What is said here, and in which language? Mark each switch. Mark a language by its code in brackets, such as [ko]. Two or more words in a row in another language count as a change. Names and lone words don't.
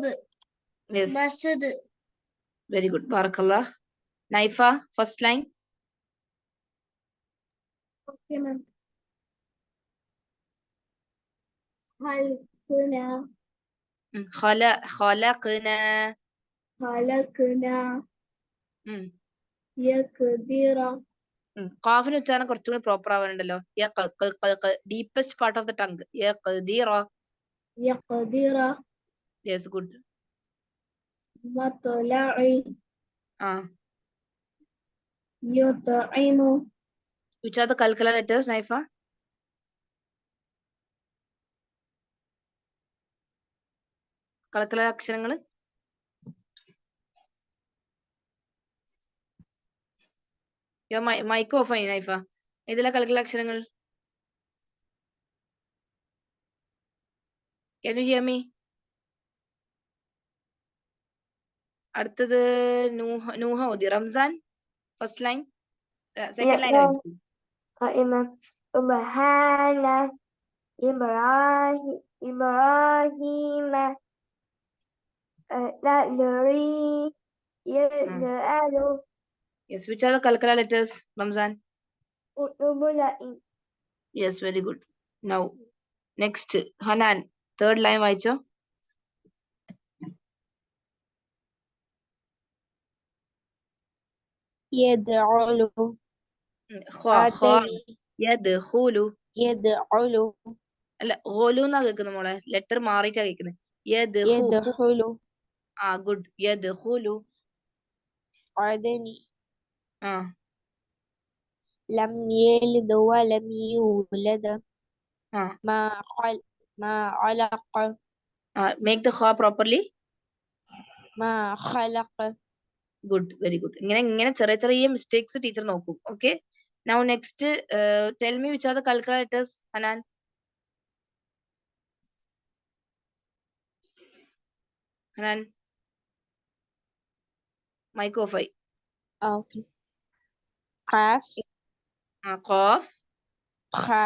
[en] Yes, Masad. very good. Barakallah. Naifa, first line. Okay, ma'am. Halkuna [ar] خلقنا خلقنا ഉം. يقدر [ml] ഖാഫിന് ഉച്ചാരണം കുറച്ചുകൂടി പ്രോപ്പർ ആവാനുണ്ടല്ലോ. [en] Deepest part of the tongue. [ar] يقدر [en] Yes good. [ar] مطلع ആ يطعم [en] which are the calcula letters, Naifa? [ml] കൽക്കല അക്ഷരങ്ങൾ [en] mic off [ml] ആയി നൈഫ. ഏതിലാ കൽക്കല അക്ഷരങ്ങൾ? [en] Can you hear me? [ml] അടുത്തത് നൂഹ ഓതി. റംസാൻ [en] first line, second line [ml] ഓതി. سبحان إبراهيم نذري يجعل [en] Yes, which are the kalkala letters, Ramzan? [ar] قطب [en] Yes, very good. Now next Hanan, third line വായിച്ചോ. [ar] يدعل യദ്ഖുലു يدعل [ml] അല്ല ഖുലു എന്നാ കേൾക്കുന്നത് മോളെ. ലെറ്റർ മാറിയിട്ടാ കേൾക്കുന്നത്. [ar] يدخل [ml] ആ ഗുഡ്. യദ്ഖുലു. [ar] عدني ആ لم يلد ولم يولد ആ ما علق [en] Make the kha properly. [ar] ما خلق [en] Good, very good. [ml] ഇങ്ങനെ ചെറിയ ചെറിയ മിസ്റ്റേക്സ് ടീച്ചർ നോക്കും. [en] ഓക്കെ, Now next tell me which are the kalkala letters. [ml] ഹനാൻ, ഹനാൻ [en] mic off [ml] ആയി. [ar] okay قاف ഖാഫ്. خا